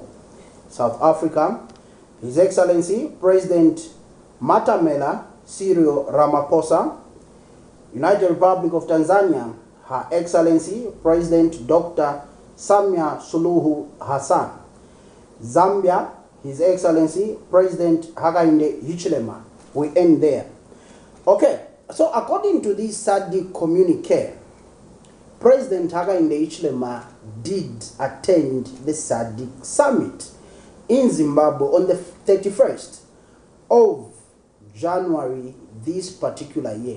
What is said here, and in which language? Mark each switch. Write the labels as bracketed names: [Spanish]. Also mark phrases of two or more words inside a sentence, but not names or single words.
[English] South Africa, His Excellency President Matamela Cyril Ramaphosa. United Republic of Tanzania, Her Excellency President Dr. Samia Suluhu Hassan. Zambia, His Excellency President Hakainde Hichilema. We end there. Okay, so according to this SADC communique, President Hakainde Hichilema did attend the SADC summit in Zimbabwe on the 31st of January this particular year.